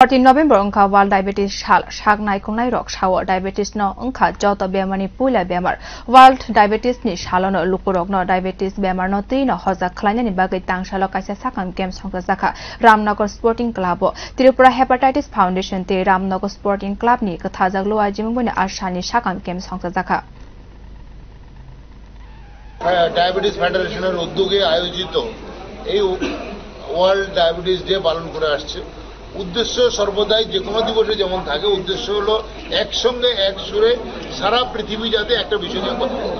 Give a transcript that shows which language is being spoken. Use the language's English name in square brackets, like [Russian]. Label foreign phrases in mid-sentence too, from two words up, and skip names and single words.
[Kok Borok] 13 November wngkha World Diabetes Hal Saknaikulnai rok sawo diabetes no wngkha joto bemarni puila bemar World Diabetes ni salno luku rogno diabetes bemarno no hojak khwlaina ni bagwi tangsalo kaisa sakham game songsajak ramnagar sporting club Tripura hepatitis foundation te ramnagar sporting clubni kwthajak luajimung ni ashani sakham game songsajak [Bangla] ডায়াবেটিস ফেডারেশনের উদ্যোগে আয়োজিত এই ওয়ার্ল্ড ডায়াবেটিস ডে পালন করে আসছে। উদ্দেশ্য সর্বদাই যে কোনো দিবসে যেমন থাকে, উদ্দেশ্য হলো একসঙ্গে এক সুরে সারা পৃথিবী যাতে একটা বিষয় নিয়ে কথা বলে।